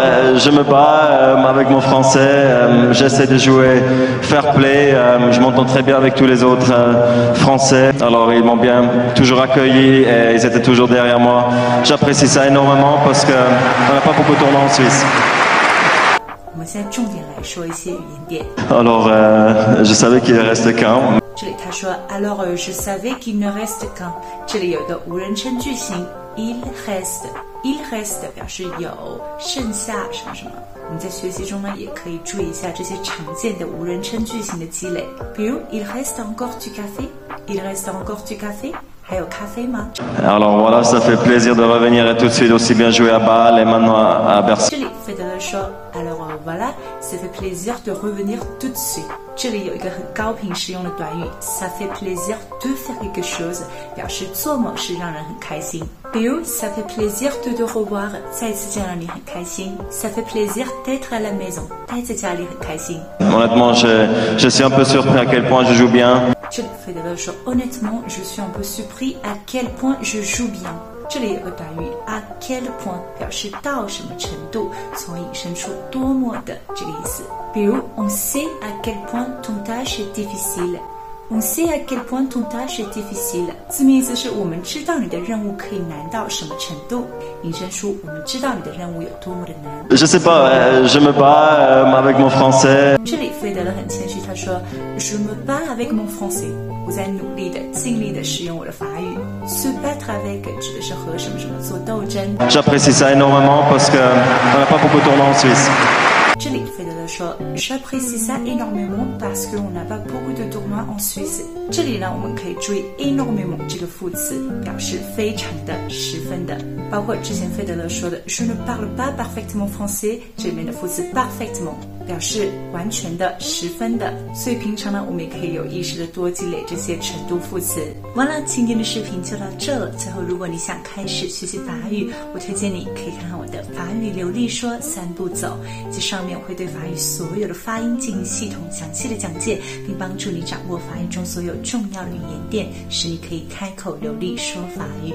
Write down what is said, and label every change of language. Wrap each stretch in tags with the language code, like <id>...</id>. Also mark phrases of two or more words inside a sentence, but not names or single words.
<fr>Je me bats avec mon français. J'essaie de jouer fair play. Je m'entends très bien avec tous les autres Français. Alors ils m'ont bien toujours accueilli et ils étaient toujours derrière moi. J'apprécie ça énormément parce que on n'a pas beaucoup de tournois en Suisse.</fr> <zh>我们现在重点来说一些语言点。</zh> <fr>Alors, je savais qu'il reste qu'un.</fr> <zh>这里他说</zh> <fr>Alors je savais qu'il ne reste qu'un。</fr> <zh>这里有一个无人称句型</zh> <fr>il reste</fr> <zh>表示有剩下什么什么。我们在学习中呢，也可以注意一下这些常见的无人称句型的积累，比如</zh> <fr>il reste encore du café， il reste encore du café。</fr> <zh>还有咖啡吗？</zh> <fr>Alors voilà, ça fait plaisir de revenir et tout de suite aussi bien jouer à Bâle et maintenant à Bercy.</fr> <zh>这里费德勒说</zh> <fr>Alors voilà, ça fait plaisir de revenir tout de suite.</fr> <zh>这里有一个很高频实用的短语</zh> <fr>ça fait plaisir de faire quelque chose，</fr> <zh>表示做某事让人很开心。</zh> <fr>比如 ça fait plaisir de te revoir，</fr> <zh>再次见到你很开心。</zh> <fr>ça fait plaisir d'être à la maison，</fr> <zh>待在家里很开心。</zh> <fr>Honnêtement, je suis un peu surpris à quel point je joue bien.</fr> <zh>这里费德勒说</zh> <fr>Honnêtement, je suis un peu surpris à quel point je joue bien。</fr> <zh>这里有个短语</zh> <fr>à quel point</fr> <zh>表示到什么程度，从而引申出多么的这个意思。</zh> <fr>比如 on sait à quel point ton tâche est difficile。 On sait à quel point ton tâche est difficile。</fr> <zh>字面意思是我们知道你的任务可以难到什么程度，引申出我们知道你的任务有多么的难。</zh> <fr>Je sais pas, je me bats avec mon français.</fr> <zh>这里费德勒很谦虚，他说</zh> <fr>Je me bats avec mon français。</fr> <zh>我在努力的、尽力的使用我的法语。</zh> <fr>Se battre avec</fr> <zh>指的是和什么什么做斗争。</zh> <fr>J'apprécie ça énormément parce que on n'a pas beaucoup de tournois en Suisse.</fr> <zh>这里费德勒说</zh> <fr>J'apprécie ça énormément parce qu'on n'a pas beaucoup de tournois en Suisse。</fr> <zh>这里呢，我们可以注意 énormément 这个副词，表示非常的、十分的。包括之前费德勒说的</zh> <fr>Je ne parle pas parfaitement français，</fr> <zh>这里面的副词 parfaitement 表示完全的、十分的。所以平常呢，我们也可以有意识的多积累这些程度副词。完了，今天的视频就到这了。最后，如果你想开始学习法语，我推荐你可以看看我的法语流利说3步走，这上面我会对法语所有的发音进行系统详细的讲解，并帮助你掌握法语中所有重要的语言点，使你可以开口流利说法语。</zh>